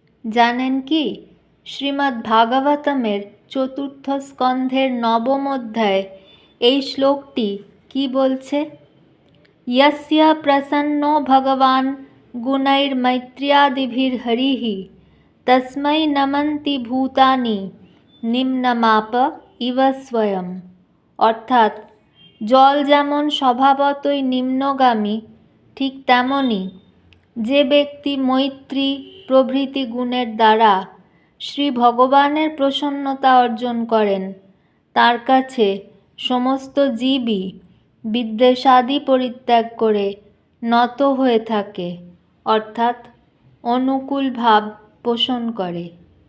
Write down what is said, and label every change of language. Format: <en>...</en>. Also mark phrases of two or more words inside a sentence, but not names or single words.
<bn>জানেন কি, শ্রীমদ্ ভাগবতমের চতুর্থ স্কন্ধের নবম অধ্যায়ে এই শ্লোকটি কি বলছে?</bn> <sa>यस्य प्रसन्नो भगवान् गुणैर्मैत्र्यादिभिर्हरिः तस्मै नमन्ति भूतानि নিম্নমাপ ইব স্বয়ং।</sa> <bn>অর্থাৎ জল যেমন স্বভাবতই নিম্নগামী, ঠিক তেমনি যে ব্যক্তি মৈত্রী প্রভৃতি গুণের দ্বারা শ্রী ভগবানের প্রসন্নতা অর্জন করেন, তার কাছে সমস্ত জীবই বিদ্বেষাদি পরিত্যাগ করে নত হয়ে থাকে, অর্থাৎ অনুকূল ভাব পোষণ করে।</bn>